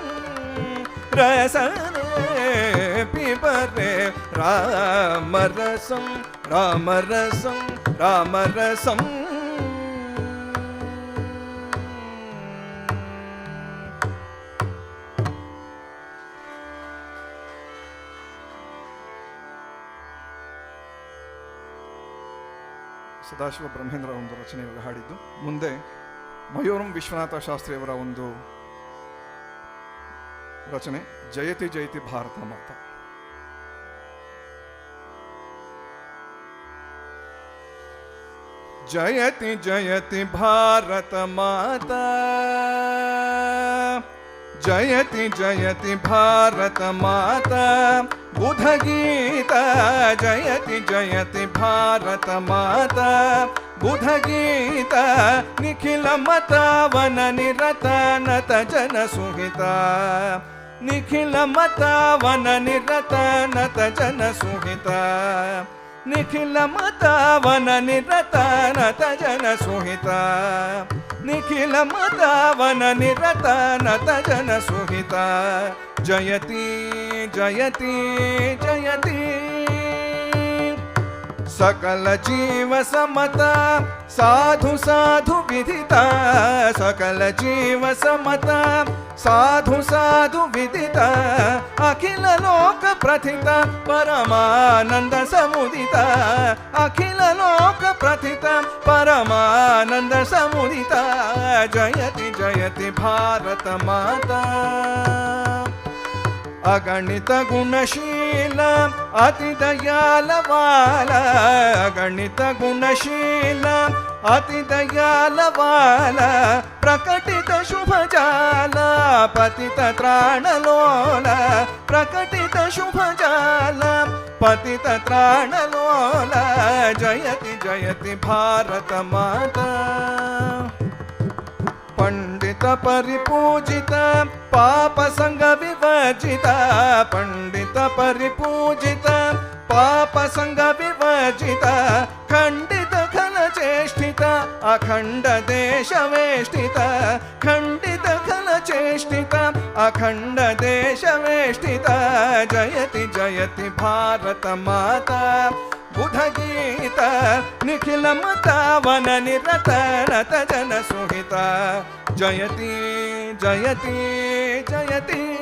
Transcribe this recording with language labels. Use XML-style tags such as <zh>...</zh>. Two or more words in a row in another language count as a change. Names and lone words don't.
<sa>रसने पिबरे रामरसं रामरसं</sa> <kn>रामरसं ಸದಾಶಿವ ಬ್ರಹ್ಮೇಂದ್ರ ಒಂದು ರಚನೆಯಲ್ಲಿ ಹಾಡಿದ್ದು. ಮುಂದೆ ಮಯೂರಂ ವಿಶ್ವನಾಥ ಶಾಸ್ತ್ರಿಯವರ ಒಂದು ರಚನೆ</kn> <sa>ಜಯತಿ ಜಯತಿ ಭಾರತ ಮಾತಾ. ಜಯತಿ ಜಯತಿ ಭಾರತ ಮಾತಾ ಜಯತಿ ಜಯತಿ ಭಾರತ ಮಾತಾ ಬುಧ ಗೀತ ಜಯತಿ ಜಯತಿ ಭಾರತ ಮಾತಾ ಬುಧ ಗೀತ ನಿಖಿಲ ಮತವನ ನಿರತ ನತ ಜನ ಸುಹಿತ ನಿಖಿಲ ಮತವನ ನಿರತ ನತ ಜನ ಸುಹಿತ ನಿಖಿಲ ಮತವನ ನಿರತ ನತ ಜನ ಸುಹಿತ ನಿಖಿಲ ಮತವನ ನಿರತ ನತ ಜನ ಸುಹಿತ ಜಯತಿ ಜಯತಿ ಜಯತಿ सकल जीव समता साधु साधु विदिता सकल जीव समता साधु साधु विदिता अखिल लोक प्रथिता परमानंद समुदिता अखिल लोक प्रथिता परमानंद समुदिता जयति जयति भारत माता अगणित गुणशील अति दयाल वाला अगणित गुणशील अति दयाल वाला प्रकटित शुभ जाल पतित त्राण लोल प्रकटित शुभ जाल पतित त्राण लोल जयति जयति भारत माता पंडित परिपूजित पाप संग विवर्जित पंडित परिपूजित पाप संग विवर्जित खंडित खल चेष्टित अखंड देश वेष्टित खंडित खल चेष्टित अखंड देश वेष्टित जयति जयति भारत माता बुध गीत निखिल मतावन निरत नत जन सुहित जयति जयति जयति</sa>